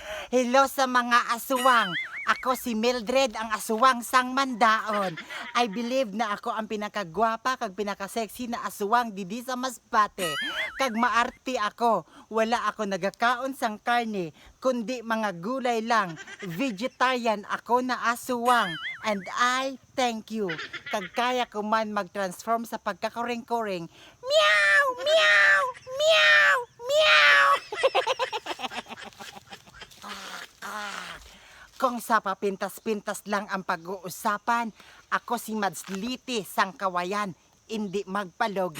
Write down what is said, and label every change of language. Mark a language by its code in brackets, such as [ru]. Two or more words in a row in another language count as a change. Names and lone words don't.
[hil] Hello sa mga aswang. Ako si Mildred, ang aswang sang mandaon. [en] I believe [hil] na ako ang pinakagwapa kag pinakasexy na aswang didi sa Masbate. Kag maarti ako, wala ako nagakaon sang karne, kundi mga gulay lang. Vegetarian ako na aswang. [en] And I thank you. [hil] Kag kaya ko man mag-transform sa pagkakuring-kuring. Meow! Meow! Meow! Meow! Kung sa papintas-pintas lang ang pag-uusapan, ako si Mads Liti sang kawayan, hindi magpalogi.